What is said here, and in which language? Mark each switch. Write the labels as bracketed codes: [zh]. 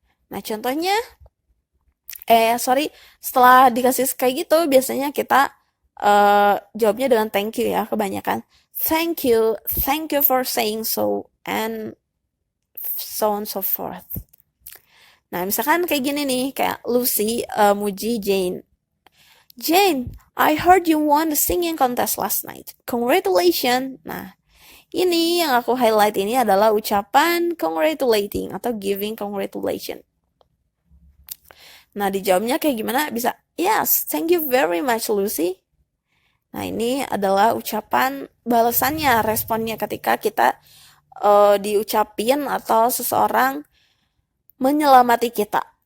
[id] Nah, contohnya, setelah dikasih kayak gitu, biasanya kita jawabnya dengan [en] thank you [id] ya, kebanyakan. [en] Thank you for saying so, and so on so forth. [id] Nah, misalkan kayak gini nih, kayak Lucy muji Jane. [en] Jane, I heard you won the singing contest last night. Congratulations. [id] Nah, ini yang aku highlight ini adalah ucapan congratulating atau giving congratulation. Nah, dijawabnya kayak gimana? Bisa, [en] yes, thank you very much, Lucy. [id] Nah, ini adalah ucapan balasannya, responnya ketika kita diucapin atau seseorang menyelamati kita.